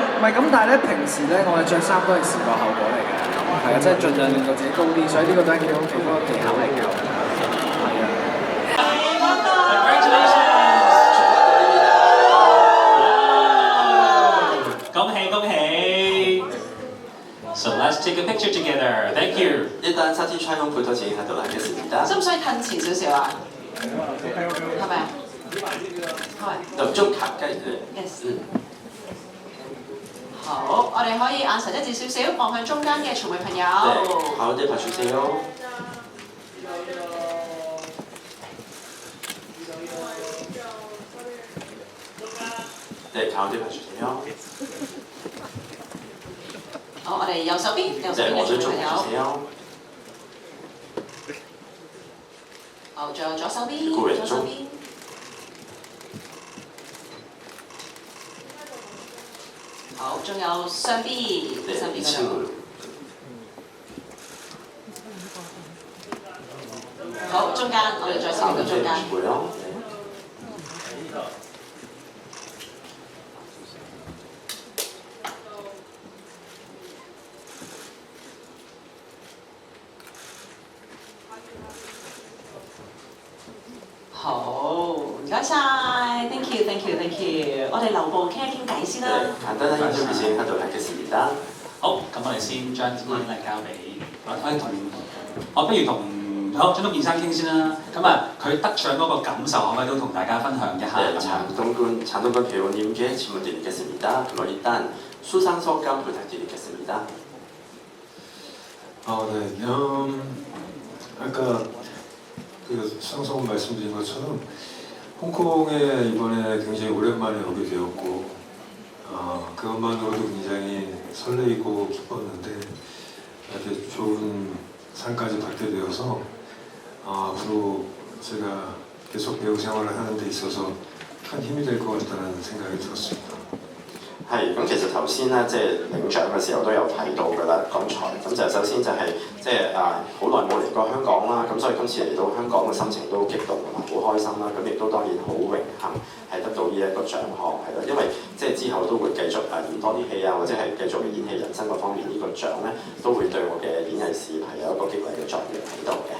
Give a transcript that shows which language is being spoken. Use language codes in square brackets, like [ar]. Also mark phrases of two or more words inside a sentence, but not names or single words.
[yue] 唔係咁，但係咧平時咧我哋着衫都係視覺效果嚟嘅，係啊，即係盡量令到自己高啲，所以呢個都係其中一個技巧嚟嘅，係啊。恭喜恭喜 [en] ！So let's take a picture together. Thank you. [ko] 일단 사진 촬영부터 진행하도록 하겠습니다. [yue] 使唔使褪前少少啊？係咪啊？係。 [ko] 좀 가까이. [yue] Yes。好，我哋可以眼神一致少少，望向中間嘅傳媒朋友。 [ko] 네, 가운데 봐주세요. 네, 가운데 봐주세요. [yue] 好，我哋右手邊嘅 [ko] 네, [yue] 傳 [ko] 어느 [yue] 媒 [ko] 쪽 [yue] 朋友。 [ko] 봐주세요. [yue] 好，仲有左手邊， [ko] 그리고 [yue] 左手 [ko] 왼쪽. [yue] 邊。好，仲有上邊， [ko] 네, [yue] 上邊嗰度。 [ko] 2층으로. [yue] 好，中間，我哋再試個中 [ko] 가운데 [yue] 間。 [ko] 보시고요. 네. [yue] 好，唔該晒 [en] ，thank you，thank you，thank you。 [yue] 我哋留步傾一傾偈先啦。 [ko] 네, 간단한 인터뷰 진행하도록 하겠습니다. [yue] 好，咁我哋先將支咪交俾我不如同張東健生傾先啦。咁啊，佢得獎嗰個感受可唔可以都同大家分享一下？ [ko] 네, 장동건 배우님께 질문 드리겠습니다. 그럼 일단 수상 소감 부탁드리겠습니다. 네. 아까 그 수상소감 말씀드린 것처럼 홍콩에 이번에 굉장히 오랜만에 오게 되었고 그것만으로도 굉장히 설레이고 기뻤는데 이렇게 좋은 상까지 받게 되어서 앞으로 제가 계속 배우 생활을 하는 데 있어서 큰 힘이 될 것 같다는 생각이 들었습니다. [yue] 係，咁其實頭先咧，即係領獎嘅時候都有提到㗎啦。剛才咁就首先就係即係好耐冇嚟過香港啦，咁所以今次嚟到香港嘅心情都激動同埋好開心啦。咁亦都當然好榮幸係得到呢一個獎項係啦，因為即係之後都會繼續演多啲戲啊，或者係繼續演戲人生嗰方面呢個獎咧，都會對我嘅演藝事業係有一個激勵嘅作用喺度嘅。